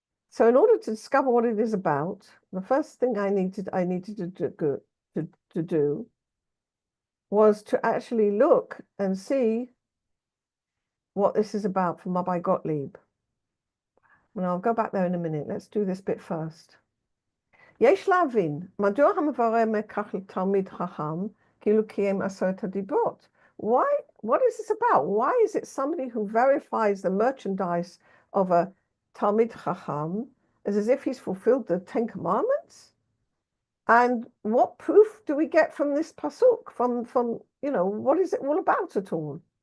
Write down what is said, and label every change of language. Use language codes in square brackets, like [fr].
[en] So in order to discover what it is about, the first thing I needed to do was to actually look and see what this is about from Rabbi Gottlieb. And I'll go back there in a minute. Let's do this bit first. [he] יש להבין, מדוע המברר מכך לתלמיד חכם, כאילו קיים עשרת הדיברות? [en] What is this about? Why is it somebody who verifies the merchandise of a Talmid Chacham as if he's fulfilled the Ten Commandments? And what proof do we get from this pasuk? From what is it all about at all?